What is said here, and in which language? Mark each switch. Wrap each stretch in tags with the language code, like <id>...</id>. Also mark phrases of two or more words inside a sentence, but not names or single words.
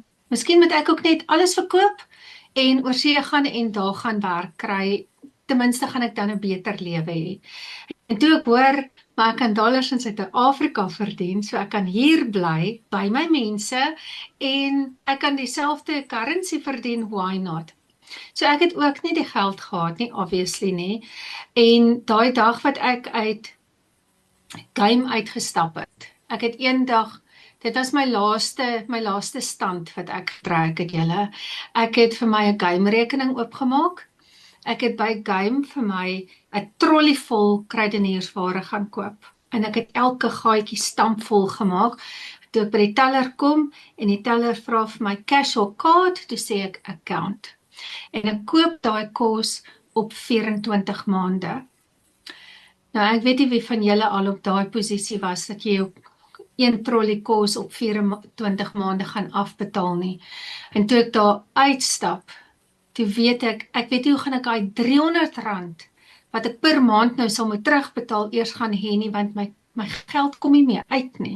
<af>Miskien moet ek ook net alles verkoop, en oor see gaan, en daar gaan werk kry, ten minste gaan ek dan 'n beter lewe hê. En toe ek hoor, maar ek kan dollars in Suid-Afrika verdien, so ek kan hier bly by my mense en ek kan dieselfde currency verdien,</af> <en>why not?</en> <af>So ek het ook nie die geld gehad nie, obviously nie. En daai dag wat ek uit game uitgestap het. Ek het eendag, dit was my laaste stand wat ek getrek het julle. Ek het vir my 'n game rekening oopgemaak. Ek het by game vir my 'n trolley vol kruideniersware gaan koop. En ek het elke gaatjie stampvol gemaak. Toe ek by die teller kom en die teller vra vir my</af> <en>cash or card,</en> <af>toe sê ek account. En ek koop daai kos op 24 maande. Nou ek weet nie wie van julle al op daai posisie was dat jy op een trolley kos op 24 maande gaan afbetaal nie. En toe ek daar uitstap, toe weet ek weet nie hoe gaan ek daai R300 wat ek per maand nou sal moet terugbetaal eers gaan hê nie, want my geld kom nie meer uit nie.</af>